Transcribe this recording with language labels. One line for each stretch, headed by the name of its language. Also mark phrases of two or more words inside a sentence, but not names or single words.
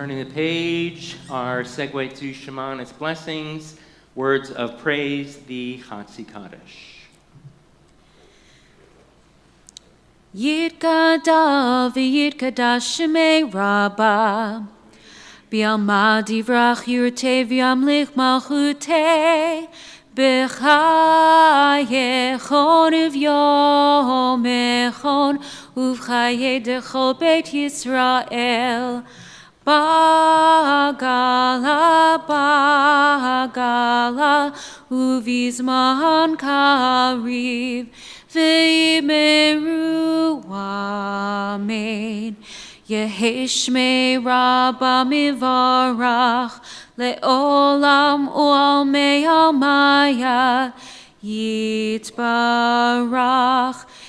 English: page, our segue to Shema and its blessings, words of praise, the Chatzi Kaddish.
Aramaic: יתגדל ויתקדש שמה רבא. בעלמא די ברא כרעותה וימליך מלכותה. בחייכון וביומיכון ובחיי דכל בית ישראל. בעגלא ובזמן קריב ואמרו אמן. יהא שמה רבא מברך לעלם ולעלמי עלמיא יתברך